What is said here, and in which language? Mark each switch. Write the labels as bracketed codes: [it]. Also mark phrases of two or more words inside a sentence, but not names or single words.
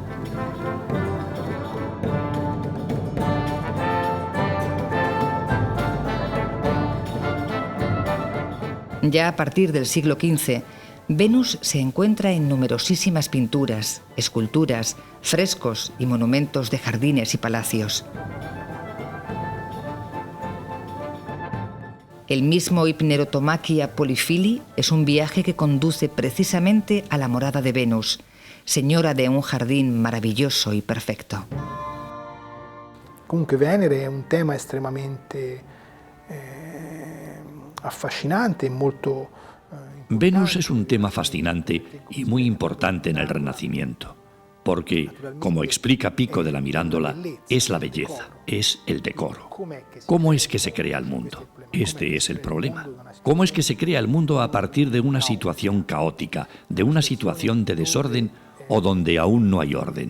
[es] Ya a partir del siglo XV, Venus se encuentra en numerosísimas pinturas, esculturas, frescos y monumentos de jardines y palacios. El mismo Hypnerotomaki a Polifili es un viaje que conduce precisamente a la morada de Venus, señora de un jardín maravilloso y perfecto. [it] Comunque Venere è un tema estremamente affascinante, molto [es] Venus es un tema fascinante y muy importante en el Renacimiento, porque, como explica Pico de la Mirandola, es la belleza, es el decoro. ¿Cómo es que se crea el mundo? Este es el problema. ¿Cómo es que se crea el mundo a partir de una situación caótica, de una situación de desorden o donde aún no hay orden?